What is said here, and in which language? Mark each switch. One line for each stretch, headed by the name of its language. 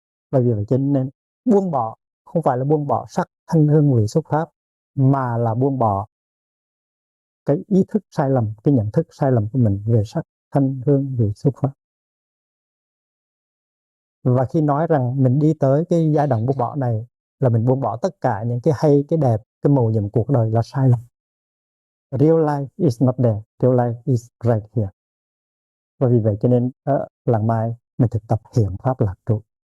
Vietnamese: Bởi vì vậy cho nên buông bỏ không phải là buông bỏ sắc thanh hương vị xúc pháp, mà là buông bỏ cái ý thức sai lầm, cái nhận thức sai lầm của mình về sắc thanh hương vị xúc pháp. Và khi nói rằng mình đi tới cái giai đoạn buông bỏ này là mình buông bỏ tất cả những cái hay, cái đẹp, cái màu nhiệm cuộc đời là sai lầm.
English: Real life is not there, real life is right here.
Vietnamese: Và vì vậy cho nên ở làng Mai mình thực tập hiện pháp lạc trụ.